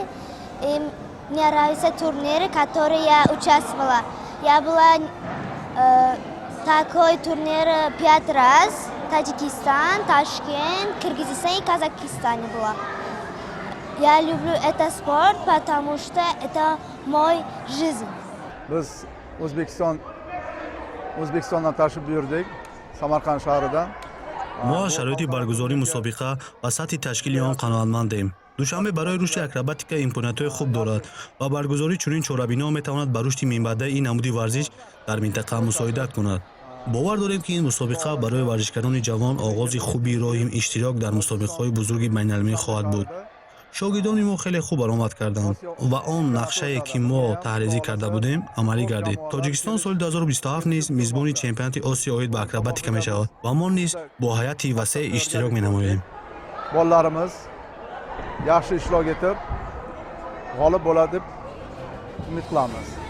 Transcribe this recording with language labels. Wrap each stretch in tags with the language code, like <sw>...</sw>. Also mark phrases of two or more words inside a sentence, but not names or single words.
<ru>И мне нравятся турниры, в которых я участвовала. Я была такой турнир 5 раз. Таджикистан, Ташкент, Кыргызстан и Казахстан была. Я люблю этот спорт, потому что это мой жизнь.</ru> <uz>Biz O'zbekistondan tashrif buyurdik, Samarqand shahridan.</uz> <tg>мо аз шароити баргузории мусобиқа ва сатҳи ташкили он қаноатмандем. душанбе барои рушди акробатика имкониятҳои хуб дорад ва баргузории чунин чорабино метавонад ба рушди минбаъдаи ин намуди варзиш дар минтақа мусоидат кунад. бовар дорем ки ин мусобиқа барои варзишгарони ҷавон оғози хуби роҳи иштирок дар мусобиқаҳои бузурги байналмилалӣ хоҳад буд. шогирдони мо хеле хуб баромад карданд ва он нақшае ки мо таҳризӣ карда будем амалӣ гардид. тоҷикистон соли 2027 низ мизбони чемпионати осиё оид ба акробатика мешавад ва мо низ бо ҳайати васеъ иштирок менамоем.</tg> <uz>Bolalarimiz yaxshi ishtirok etib, g'olib bo'ladi deb umid qilamiz.</uz>